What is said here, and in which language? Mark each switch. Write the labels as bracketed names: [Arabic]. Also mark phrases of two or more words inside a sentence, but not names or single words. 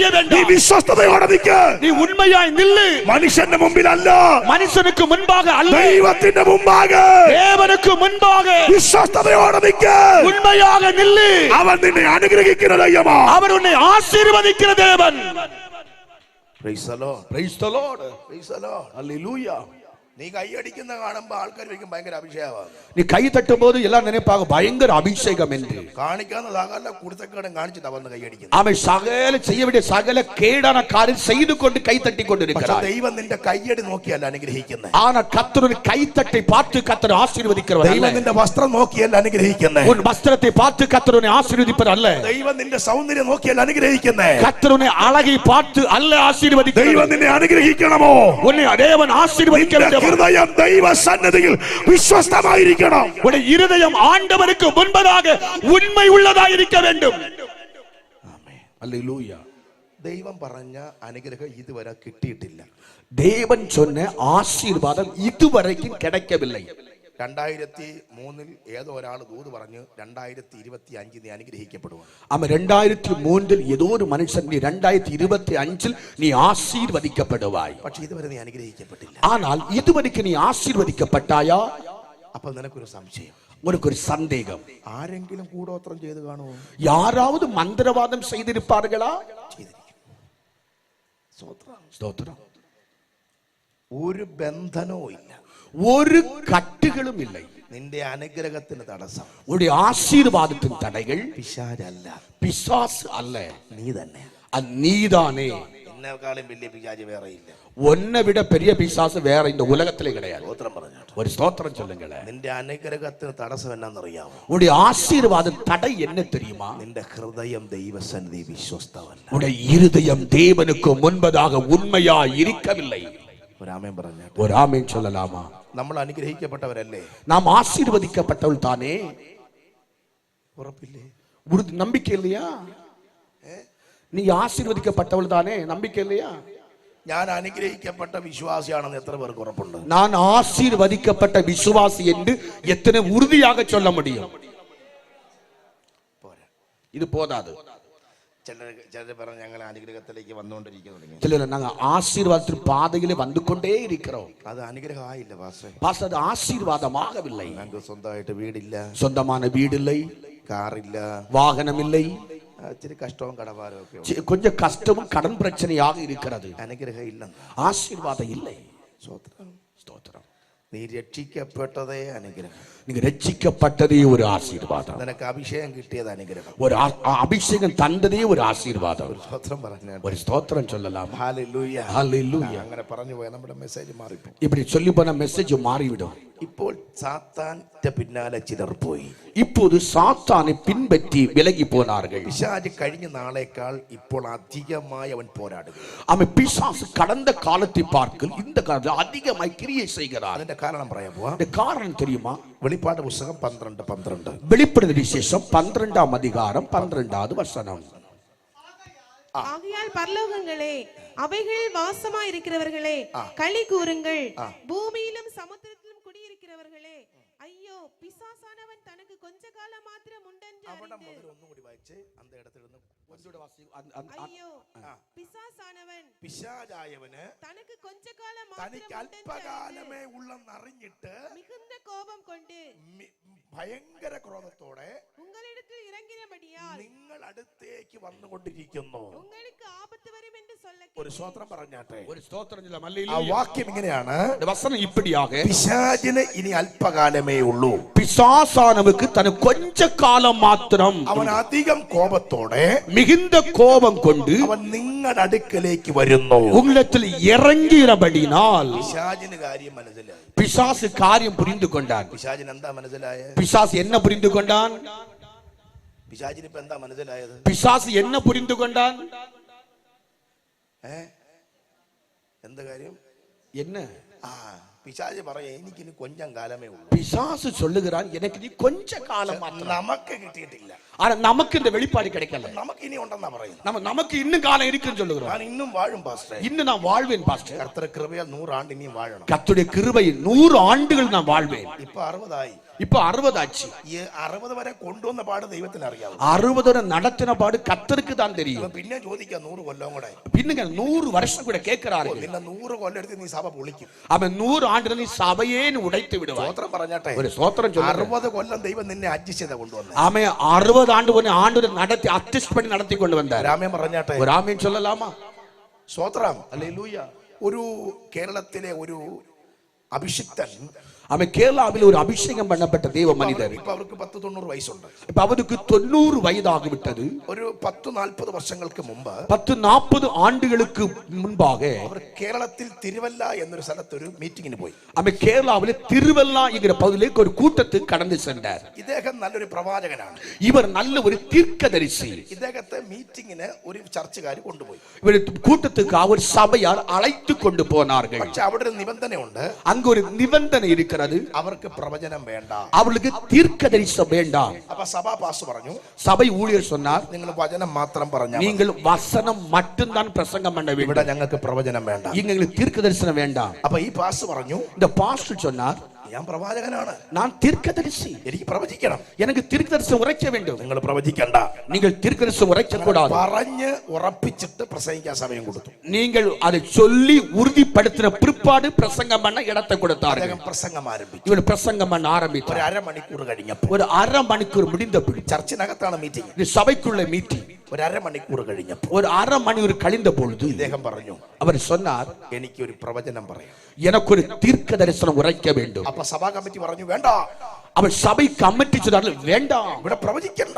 [Malayalam] നീ [Tamil] வேண்டாம். [Malayalam] വിശ്വസ്തയോടെ നിൽക്ക്. [Tamil] நீ உண்மையாய் நில்லு. [Malayalam] മനുഷ്യന്റെ മുമ്പിലല്ല, [Tamil] மனுஷனுக்கு முன்பாக அல்ல, [Malayalam] ദൈവത്തിന്റെ മുമ്പാകെ [Tamil] தேவனுக்கு முன்பாக [Malayalam] വിശ്വസ്തയോടെ നിൽക്ക്. [Tamil] உண்மையாக நில்லு. [Malayalam] അവൻ നിന്നെ അനുഗ്രഹിക്കുന്ന ദൈവമാണ്. [Tamil] அவர் உன்னை ஆசீர்வதிக்கிற தேவன். [English] Praise the Lord. Praise the Lord. Praise the Lord. Hallelujah. [Malayalam] നീ കൈയടിക്കുന്ന കാണുമ്പോ ആൾക്കാർ വയ്ക്കും ഭയങ്കര അഭിഷേകമാണ്. [Tamil] நீ கை தட்டும் போது எல்லாம் நினைப்பாக பயங்கர அபிஷேகம் என்று. [Malayalam] കാണിക്കാന്നതാകല്ല, കുടുത്തക്കേടും കാണിച്ചിട്ടാ വന്ന് കൈയടിക്കുന്നത്. [Tamil] அவன் சகல செய்ய வேண்டிய சகல கேடான காரியம் செய்து கொண்டு கை தட்டி கொண்டு [Malayalam] പക്ഷെ [Tamil] இருக்கிறார். [Malayalam] ദൈവം നിന്റെ കൈയടി നോക്കിയല്ല അനുഗ്രഹിക്കുന്നത്. [Tamil] ஆனா கர்த்தருடைய கைத்தட்டை பார்த்து கர்த்தர் ஆசீர்வதிக்கிறவர் [Malayalam] ദൈവം [Tamil] அல்ல. [Malayalam] നിന്റെ വസ്ത്രം നോക്കിയല്ല അനുഗ്രഹിക്കുന്നത്. [Tamil] உன் வஸ்திரத்தை பார்த்து கர்த்தருடைய ஆசீர்வதிப்பவர் அல்ல. [Malayalam] ദൈവം നിന്റെ സൗന്ദര്യം നോക്കിയല്ല അനുഗ്രഹിക്കുന്നത്. [Tamil] கர்த்தருடைய அழகை பார்த்து அல்ல ஆசீர்வதிக்கிறவர். [Malayalam] ദൈവം നിന്നെ അനുഗ്രഹിക്കണമോ? [Tamil] உன்னை தேவன் ஆசீர்வதிக்க வேண்டும். [Malayalam] ഹൃദയം ദൈവ സന്നിധിയിൽ വിശ്വസ്തമായിരിക്കണം. [Tamil] உன்னுடைய இருதயம் ஆண்டவருக்கு முன்பதாக உண்மை உள்ளதாக இருக்க வேண்டும். [Malayalam] ആമേൻ. [Tamil] அல்லேலூயா. [Malayalam] ദൈവം പറഞ്ഞ അനുഗ്രഹം ഇതുവരെ കിട്ടിയിട്ടില്ല. [Tamil] தேவன் சொன்ன ஆசீர்வாதம் இதுவரைக்கும் கிடைக்கவில்லை. [Malayalam] 2003 ഏതോ ഒരാൾ ദൂത് പറഞ്ഞു 2025 നീ അനുഗ്രഹിക്കപ്പെടുവാൻ. [Tamil] ஆமா, 2003 ஏதோ ஒரு மனுஷன் நீ 2025 நீ ஆசீர்வதிக்கப்படுவாய். [Malayalam] പക്ഷെ ഇതുവരെ നീ അനുഗ്രഹിക്കപ്പെട്ടില്ല. [Tamil] ஆனால் இதுவரைக்கும் நீ ஆசீர்வதிக்கப்பட்டாயா? [Malayalam] അപ്പോൾ നിനക്കൊരു സംശയം, [Tamil] உனக்கு ஒரு சந்தேகம். [Malayalam] ആരെങ്കിലും കൂടോത്രം ചെയ്ത് കാണുമോ? [Tamil] யாராவது மந்திரவாதம் செய்திருப்பார்களா? ஸ்தோத்திரம். [Malayalam] ഒരു ബന്ധനവും ഇല്ല, [Tamil] ஒரு கட்டுகளும் இல்லை. [Malayalam] നിന്റെ അനുഗ്രഹത്തിന് തടസ്സം [Tamil] உன்னுடைய ஆசீர்வாதத்தின் தடைகள் [Malayalam] പിശാചല്ല, [Tamil] பிசாசு அல்ல, [Malayalam] നീ തന്നെ. [Tamil] அது நீதானே. [Malayalam] എന്നെക്കാളും വലിയ പിശാച് വേറെ ഇല്ല. [Tamil] உன்னை விட பெரிய பிசாசு வேற இந்த உலகத்திலே கிடையாது. [Malayalam] സ്തോത്രം പറഞ്ഞു. [Tamil] ஒரு ஸ்தோத்திரம் சொல்லுங்களேன். [Malayalam] നിന്റെ അനുഗ്രഹത്തിന് തടസ്സം എന്നാന്നറിയാമോ? [Tamil] உன்னுடைய ஆசீர்வாத தடை என்ன தெரியுமா? [Malayalam] നിന്റെ ഹൃദയം ദൈവസന്നിധി വിശ്വസ്തവല്ല. [Tamil] உன்னுடைய இருதயம் தேவனுக்கு முன்பதாக உண்மையா இருக்கவில்லை. [Malayalam] ഒരു ആമേൻ പറഞ്ഞാട്ടെ. [Tamil] ஒரு ஆமேன் சொல்லலாமா? [Malayalam] നമ്മൾ അനുഗ്രഹിക്കപ്പെട്ടവരല്ലേ? [Tamil] நாம் ஆசீர்வதிக்கப்பட்டவள் தானே? [Malayalam] ഉറപ്പില്ലേ? [Tamil] நம்பிக்கை இல்லையா? நீ ஆசீர்வதிக்கப்பட்டவள் தானே? நம்பிக்கை இல்லையா? [Malayalam] ഞാൻ അനുഗ്രഹിക്കപ്പെട്ട വിശ്വാസിയാണെന്ന് എത്ര പേർക്ക് ഉറപ്പുണ്ട്? [Tamil] நான் ஆசீர்வதிக்கப்பட்ட விசுவாசி என்று எத்தனை உறுதியாக சொல்ல முடியும்? இது போதாது. [Malayalam] ചിലർ പറഞ്ഞ ഞങ്ങൾ അനുഗ്രഹത്തിലേക്ക് വന്നുകൊണ്ടിരിക്കുന്നു. ചിലർ ഞങ്ങൾ ആശീർവാദത്തിൽ പാതയിൽ വന്നുകൊണ്ടേ ഇരിக்கிறோம். അത് അനുഗ്രഹമായില്ല പാസ്റ്റർ. [Tamil] பாஸ்டர், அது ஆசீர்வாதமாகவில்லை. [Malayalam] ഞങ്ങൾക്ക് സ്വന്തമായിട്ട് വീടില്ല, [Tamil] சொந்தமான வீடில்லை, [Malayalam] കാറില്ല, [Tamil] வாகனம் இல்லை, [Malayalam] ഇച്ചിരി കഷ്ടവും കടഭാരവും ഒക്കെ. [Tamil] கொஞ்சம் கஷ்டமும் கடன் பிரச்சனையாக இருக்கிறது. [Malayalam] അനുഗ്രഹം ഇല്ല, [Tamil] ஆசீர்வாதம் இல்லை. [Malayalam] സ്തോത്രം. [Tamil] ஸ்தோத்திரம். [Malayalam] നീ രക്ഷിക്കപ്പെട്ടതേ അനുഗ്രഹം. [Tamil] நீங்க ரட்சிக்கப்பட்டதே ஒரு ஆசீர்வாதம். [Malayalam] നിനക്ക് അഭിഷേകം കിട്ടിയത് അനുഗ്രഹം. [Tamil] ஒரு அபிஷேகம் தந்ததே ஒரு ஆசீர்வாதம். [Malayalam] സ്തോത്രം പറഞ്ഞു. [Tamil] ஒரு ஸ்தோத்திரம் சொல்லலாம். [Malayalam] ഹല്ലേലൂയ, [Tamil] ஹல்லேலூயா. [Malayalam] അങ്ങനെ പറഞ്ഞു പോയാൽ നമ്മുടെ മെസ്സേജ് മാറിപ്പോ. [Tamil] இப்படி சொல்லி போன மெசேஜ் மாறிவிடும். [Malayalam] ഇപ്പോൾ സാത്താന്റെ പിന്നാലെ ചിലർ പോയി. [Tamil] இப்போது சாத்தானை பின்பற்றி விலகி போனார்கள். [Malayalam] പിശാച് കഴിഞ്ഞ നാളേക്കാൾ ഇപ്പോൾ അധികമായി അവൻ പോരാടുക. [Tamil] அவன் பிசாசு கடந்த காலத்தை பார்க்க இந்த காலத்தில் அதிகமாய் கிரியை செய்கிறார். [Malayalam] അതിന്റെ കാരണം പറയാൻ പോവാ. [Tamil] இந்த காரணம் தெரியுமா? [Malayalam] വെളിപ്പാട് പുസ്തകം 12:12. [Tamil] வெளிப்படுத்தின விசேஷம் 12ஆம் அதிகாரம் 12வது வசனம். ஆகையால் பரலோகங்களே, அவைகளில் வாசமாயிருக்கிறவர்களே, களி கூறுங்கள். பூமியிலும் சமுத்திரத்திலும் குடியிருக்கிறவர்களே, ஐயோ, பிசாசானவன் தனக்கு கொஞ்ச காலம் மாத்திரம் உண்டென்று அறிந்து. [Malayalam] ഒന്നുകൂടി വായിച്ചേ. [Tamil] அந்த இடத்திலிருந்து ஐயோ, பிசாசானவன் [Malayalam] പിശാചായവന് [Tamil] தனக்கு கொஞ்ச காலம் [Malayalam] തനിക്ക് [Tamil] மாத்திரம் உண்டென்று [Malayalam] അല്പകാലമേ ഉള്ളെന്നറിഞ്ഞിട്ട് [Tamil] மிகுந்த கோபம் கொண்டு [Malayalam] ഭയങ്കര ക്രോധത്തോടെ [Tamil] உங்களிடத்தில் இறங்கினபடியால் [Malayalam] നിങ്ങൾ അടുത്തേക്ക് വന്നുകൊണ്ടിരിക്കുന്നു. [Tamil] உங்களுக்கு ஆபத்து வரும் என்று சொல்ல [Malayalam] ഒരു സ്തോത്രം പറഞ്ഞാട്ടെ. [Tamil] ஒரு ஸ்தோத்திரம் சொல்ல ആ மல்லேலூயா. [Malayalam] വാക്യം ഇങ്ങനെയാണ്. [Tamil] இந்த வசனம் இப்படியாக, [Malayalam] പിശാചിന് ഇനി അല്പകാലമേ ഉള്ളൂ. [Tamil] பிசாசானவுக்கு தனக்கு கொஞ்ச காலம் மாத்திரம், [Malayalam] അവൻ അധികം കോപത്തോടെ [Tamil] மிகுந்த கோபம் கொண்டு [Malayalam] അവൻ നിങ്ങളുടെ അടുക്കലേക്ക് വരുന്നു. [Tamil] உங்களிடத்தில் இறங்கிறபடினால் [Malayalam] പിശാചിന് കാര്യം മനസ്സിലായി. [Tamil] பிசாசு காரியம் புரிந்து கொண்டான். [Malayalam] പിശാചിന് എന്താ മനസ്സിലായ? [Tamil] பிசாசு என்ன புரிந்து கொண்டான்? [Malayalam] പിശാചിന് ഇപ്പൊ എന്താ മനസ്സിലായത്? [Tamil] பிசாசு என்ன புரிந்து கொண்டான்? [Malayalam] എന്ത് കാര്യം? [Tamil] என்ன? [Malayalam] പിശാച് പറയാ, എനിക്കിനി കൊഞ്ചം കാലമേ ഉള്ളൂ. [Tamil] பிசாசு சொல்லுகிறான், எனக்கு நீ கொஞ்ச காலம் மாத்திரம். [Malayalam] നമുക്ക് കിട്ടിയിട്ടില്ല. [Tamil] ஆனா நமக்கு இந்த வெளிப்பாடு கிடைக்கல. [Malayalam] നമുക്ക് ഇനി ഉണ്ടെന്നാ പറയുന്നത്. [Tamil] நமக்கு இன்னுം காலம் இருக்குன்னு சொல்லுகிறோம். [Malayalam] ഞാൻ ഇന്നും വാഴും പാസ്റ്റർ. [Tamil] இன்னும் நான் வாழ்வேன் பாஸ்டர். [Malayalam] കർത്തരുടെ കൃപയാൽ 100 ആണ്ട് ഇനിയും വാഴണം. [Tamil] கர்த்தருடைய கிருபையில் 100 ஆண்டுகள் நான் வாழ்வேன். [Malayalam] ഇപ്പൊ 60 ആയി. [Tamil] இப்ப 60 ஆச்சு. [Malayalam] ഈ 60 വരെ കൊണ്ടുവന്ന പാട് ദൈവത്തിന് അറിയാവും. [Tamil] 60 வரை நடத்தின பாடு கர்த்தருக்கு தான் தெரியும். [Malayalam] പിന്നെ ചോദിക്കാം 100 കൊല്ലം കൂടെ. [Tamil] பின்னுங்க 100 வருஷம் கூட கேட்கிறாரு. [Malayalam] പിന്നെ 100 കൊല്ലം എടുത്ത് നീ സഭ പൊളിക്കും. [Tamil] அவன் 100 ஆண்டுல நீ சபையே உடைத்து விடுவாய். [Malayalam] സ്തോത്രം പറഞ്ഞാട്ടെ. [Tamil] ஒரு ஸ்தோத்திரம் சொல்லுங்க. [Malayalam] 60 കൊല്ലം ദൈവം നിന്നെ അഡ്ജസ്റ്റ് ചെയ്ത കൊണ്ടുവന്നു. [Tamil] அவன் 60 ஆண்டு ஒரு ஆண்டு நடத்தி அட்ஜஸ்ட் பண்ணி நடத்தி கொண்டு வந்தார். [Malayalam] രാമൻ പറഞ്ഞാട്ടെ. [Tamil] ஒரு ஆமீன் சொல்லலாமா? [Malayalam] സ്തോത്രം. [Tamil] அல்லேலூயா. [Malayalam] ഒരു കേരളത്തിലെ ഒരു അഭിഷിക്തൻ, [Tamil] அவன் கேரளாவில் ஒரு அபிஷேகம் பண்ணப்பட்ட தேவ மனிதர். [Malayalam] ഇപ്പൊ അവർക്ക് 10-90 വയസ്സുണ്ട്. [Tamil] இப்ப அவருக்கு 90 வயதாகி விட்டது. [Malayalam] ഒരു 10-40 വർഷങ്ങൾക്ക് മുമ്പ് [Tamil] 10-40 ആണ്ടുகளுக்கு മുൻപാக [Malayalam] അവർ കേരളത്തിൽ തിരുവല്ല എന്നൊരു സ്ഥലത്ത് ഒരു മീറ്റിംഗിന് പോയി. [Tamil] அவன் கேரளாவில் திருவல்லா என்கிற பகுதியிലേക്ക് ஒரு கூட்டத்துக்கு கடந்து சென்றார். [Malayalam] ഇദ്ദേഹം നല്ലൊരു പ്രവാചകനാണ്. [Tamil] இவர் நல்ல ஒரு தீர்க்கதரிசி. [Malayalam] ഇദ്ദേഹത്തെ മീറ്റിംഗിന് ഒരു ചർച്ചുകാർ കൊണ്ടുപോയി. [Tamil] இவர் கூட்டத்துக்கு அவர் சபையால் அழைத்து கொண்டு போனார்கள். [Malayalam] പക്ഷെ അവിടെ ഒരു നിബന്ധനയുണ്ട്. [Tamil] அங்க ஒரு நிபந்தனை இருக்கிறது. [Malayalam] അവർക്ക് പ്രവചനം വേണ്ട, [Tamil] அவளுக்கு தீர்க்கதரிசனம் வேண்டாம். [Malayalam] അപ്പൊ സഭാ പാസ്റ്റർ പറഞ്ഞു, [Tamil] சபை ஊழியர் சொன்னார், [Malayalam] നിങ്ങൾ വചനം മാത്രം പറഞ്ഞാൽ മതി. [Tamil] நீங்கள் வசனம் மட்டும்தான் பிரசங்கம் பண்ண [Malayalam] ഇവിടെ [Tamil] வேண்டும். [Malayalam] ഞങ്ങൾക്ക് പ്രവചനം വേണ്ട. [Tamil] எங்களுக்கு தீர்க்கதரிசனம் வேண்டாம். [Malayalam] അപ്പൊ ഈ പാസ്റ്റർ പറഞ്ഞു, [Tamil] இந்த பாஸ்டர் சொன்னார், [Malayalam] ഞാൻ പ്രവാചകനാണ്, [Tamil] நான் தீர்க்கதரிசி, [Malayalam] എനിക്ക് പ്രവചിക്കണം. [Tamil] எனக்கு தீர்க்கதரிசனம் உரைக்க வேண்டும். [Malayalam] നിങ്ങൾ പ്രവചിക്കണ്ട. [Tamil] நீங்கள் தீர்க்கதரிசனம் உரைக்க கூடாது. [Malayalam] പറഞ്ഞ് ഉറപ്പിച്ചിട്ട് പ്രസംഗിക്കാൻ സമയം കൊടുത്തു. [Tamil] நீங்கள் அதை சொல்லி உறுதிப்படுத்தின பிற்பாடு பிரசங்கம் பண்ண இடத்தை கொடுத்தார்கள். [Malayalam] അദ്ദേഹം പ്രസംഗം ആരംഭിച്ചു. [Tamil] இவர் பிரசங்கம் பண்ண ஆரம்பித்தார். [Malayalam] ഒരു അരമണിക്കൂർ കഴിഞ്ഞപ്പോൾ, [Tamil] ஒரு அரை மணிக்கூர் முடிந்த பிடி, [Malayalam] ചർച്ചിനകത്താണ് മീറ്റിംഗ്, [Tamil] இது சபைக்குள்ள மீட்டிங். [Malayalam] ഒരു അരമണിക്കൂർ കഴിഞ്ഞപ്പോൾ [Tamil] ஒரு அரை மணி கழிந்த பொழுது [Malayalam] ഇദ്ദേഹം പറഞ്ഞു, [Tamil] அவர் சொன்னார், [Malayalam] എനിക്ക് ഒരു പ്രവചനം പറയാം. [Tamil] எனக்கு ஒரு தீர்க்க தரிசனம் உரைக்க வேண்டும். [Malayalam] അപ്പൊ സഭാ കമ്മിറ്റി പറഞ്ഞു, വേണ്ട. [Tamil] அவர் சபை கமிட்டி சொன்னார்கள், வேண்டாம், [Malayalam] ഇവിടെ പ്രവചിക്കണ്ട.